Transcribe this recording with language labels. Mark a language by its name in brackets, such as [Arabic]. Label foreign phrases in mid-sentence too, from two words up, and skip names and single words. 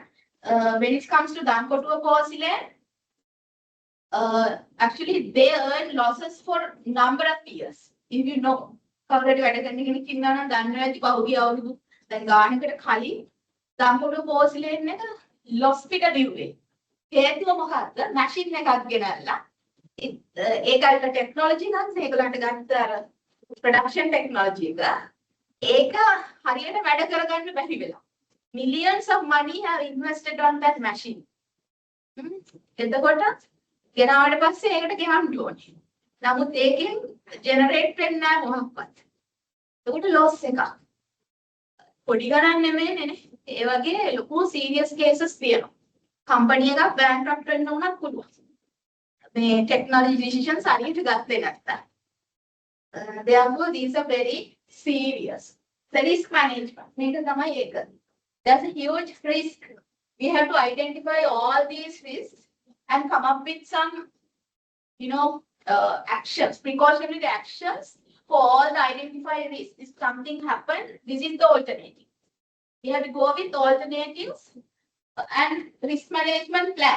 [English] When it comes to Dankotua porcelain, actually they earn losses for number of years. If you know, Dankotua porcelain loss [Sinhala] පිට දිව්වේ. හේතුව මොකක්ද? මැෂින් එකක් ගෙනල්ලා ඒකට ටෙක්නොලොජි ගන්න ඒගොල්ලන්ට ගත්ත අර [English] production technology [Sinhala] එක ඒක හරියට වැඩ කරගන්න බැරි වෙලා. [English] Millions of money have invested on that machine. [Sinhala] එතකොට ගෙනාවට පස්සේ ඒකට ගෙවන්න ඕනේ. නමුත් ඒකෙන් ජෙනරේට් වෙන්නේ නැහැ මොකක්වත්. ඒකට loss එකක්. පොඩි ගණන් නෙමෙයිනේ. ඒ වගේ ලොකු [English] serious cases [Sinhala] තියෙනවා. Company එකක් bankrupt වෙන්න උනත් පුළුවන්. මේ [English] technology decisions [Sinhala] හරියට ගත්තේ නැත්නම්. [English] Therefore, these are very serious. The risk management. [Sinhala] මේක තමයි ඒක. [English] There's a huge risk. We have to identify all these risks and come up with some, actions, precautionary actions for all the identified risks. If something happens, this is the alternative. We have to go with alternatives and risk management plan.